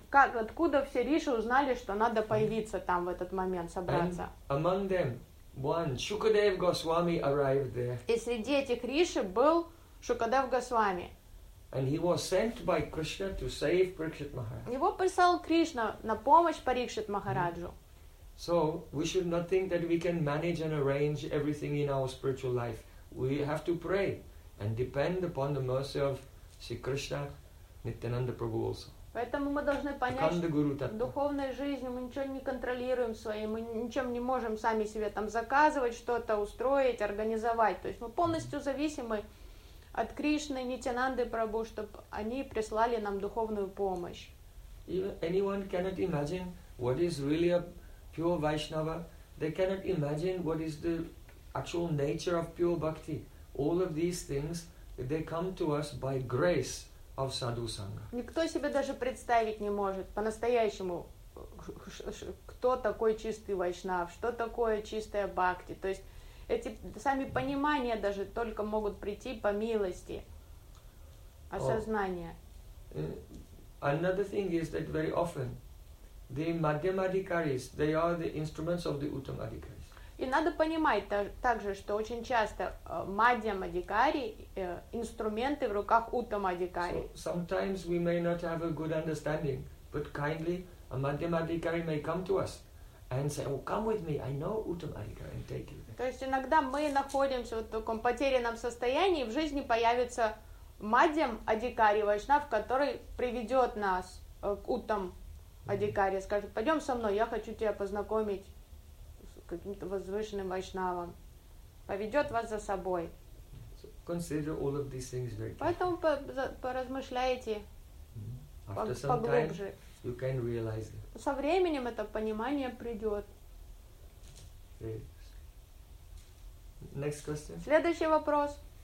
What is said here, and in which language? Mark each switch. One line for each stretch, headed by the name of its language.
Russian: Как, откуда все риши узнали, что надо появиться там в этот момент, собраться?
English: And among them, one Shukadev Goswami arrived there.
Russian: И среди этих риши был Шукадев Госвами.
English: And he was sent by Krishna to save Parikshit Maharaj.
Russian: Его прислал Кришна на помощь Парикшит Махараджу.
English: So we should not think that we can manage and arrange everything in our spiritual life. We have to pray and depend upon the mercy of Sri Krishna, Nityananda Prabhu also.
Russian: Поэтому мы должны понять, что в духовной жизни мы ничего не контролируем своим, мы ничем не можем сами себе там заказывать, что-то устроить, организовать. То есть мы полностью зависимы от Кришны, Нитянанды Прабху, чтобы они прислали нам духовную помощь.
English: Anyone cannot imagine what is really a pure Vaishnava. They cannot imagine what is the actual nature of pure bhakti. All of these things, they come to us by grace.
Russian: Никто себе даже представить не может по-настоящему, кто такой чистый вайшнав, что такое чистая бхакти. То есть эти сами понимания даже только могут прийти по милости, осознание.
English: Another thing is that very often the madhyamadhikaris, they are the instruments of the uttamadhikaris.
Russian: И надо понимать также, что очень часто мадхьямадикари инструменты в руках уттамадикари.
English: So sometimes we may not have a good understanding, but kindly a мадхьямадикари may come to us and say, "Oh, come with me, I know уттамадикари, and take you there."
Russian: То есть иногда мы находимся в таком потерянном состоянии, и в жизни появится мадхьямадикари вайшнав, который приведет нас к уттамадикари, скажет: "Пойдем со мной, я хочу тебя познакомить каким-то возвышенным вайшнавом, поведет вас за собой."
English: So consider all of these things very carefully.
Russian: Поэтому поразмышляйте поглубже.
English: You can realize it.
Russian: Со временем это понимание придет.
English: Next question.
Russian: Следующий вопрос.